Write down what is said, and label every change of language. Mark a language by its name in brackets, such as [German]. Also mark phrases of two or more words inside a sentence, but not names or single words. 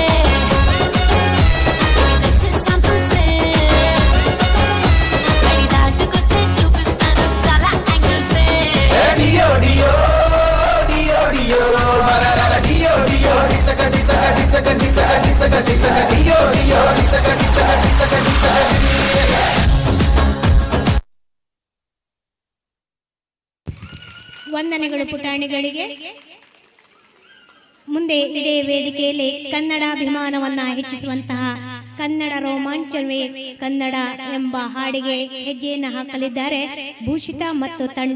[Telugu] జస్ట్ సంపుల్సే గడి దాటుకొస్తే చూపిస్తాను చాలా యాంగిల్సే డియో డియో డియో డియో డియో డియో డిసక డిసక డిసక డిసక డిసక డిసక డియో డియో డిసక డిసక డిసక డిసక [Kannada] ವಂದನೆಗಳು ಪುಟಾಣಿಗಳಿಗೆ. ಮುಂದೆ ಇದೇ ವೇದಿಕೆಯಲ್ಲಿ ಕನ್ನಡಾಭಿಮಾನವನ್ನು ಹೆಚ್ಚಿಸುವಂತಹ ಕನ್ನಡ ರೋಮಾಂಚನವೇ ಕನ್ನಡ ಎಂಬ ಹಾಡಿಗೆ ಹೆಜ್ಜೆಯನ್ನು ಹಾಕಲಿದ್ದಾರೆ ಭೂಷಿತಾ ಮತ್ತು ತಂಡ.